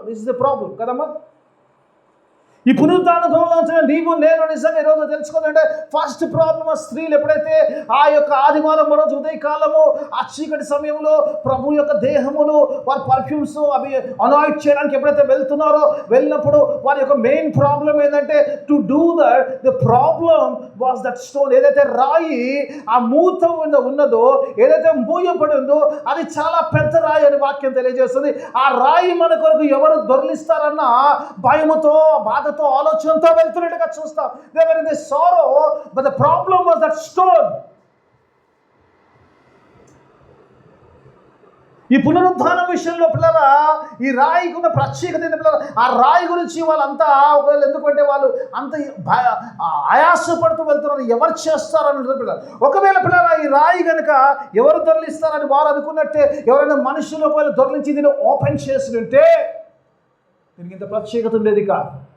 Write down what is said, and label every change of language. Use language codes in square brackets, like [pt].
[en] this is the problem [te] కదమ్మా. ఈ పునరుద్ధానంలో నీవు నేను నిజంగా ఈరోజు తెలుసుకోవాలంటే ఫస్ట్ ప్రాబ్లమ్ స్త్రీలు ఎప్పుడైతే ఆ యొక్క ఆదివారం రోజు ఉదయకాలము ఆ చీకటి సమయంలో ప్రభు యొక్క దేహమును వారి పర్ఫ్యూమ్స్ అవి అనాయిట్ చేయడానికి ఎప్పుడైతే వెళ్ళినప్పుడు వారి యొక్క మెయిన్ ప్రాబ్లం ఏంటంటే [en] To do that the problem was that stone. [te] ఏదైతే రాయి ఆ మూత ఉన్నదో, ఏదైతే మూయబడి ఉందో అది చాలా పెద్ద రాయి అని వాక్యం తెలియజేస్తుంది. ఆ రాయి మన కొరకు ఎవరు దొరలిస్తారన్న భయముతో బాధ ఆలోచనతో వెళ్తున్నట్టుగా చూస్తాం. [en] They were in the sorrow, but the problem was that stone. [te] ఈ పునరుద్ధాన విషయంలో పిల్లరా ఈ రాయికి ఉన్న ప్రత్యేకత ఏంటి పిల్లరా? ఆ రాయి గురించి వాళ్ళంతా ఒకవేళ ఎందుకంటే వాళ్ళు అంత ఆయాసపడుతూ వెళ్తున్నారు, ఎవరు చేస్తారని పిల్లలు. ఒకవేళ పిల్లరా ఈ రాయి కనుక ఎవరు దొరలిస్తారని వారు అనుకున్నట్టే ఎవరైనా మనుషులు ఒకవేళ దొరలించి దీన్ని ఓపెన్ చేసి ఉంటే దీనికి ఇంత ప్రత్యేకత ఉండేది కాదు.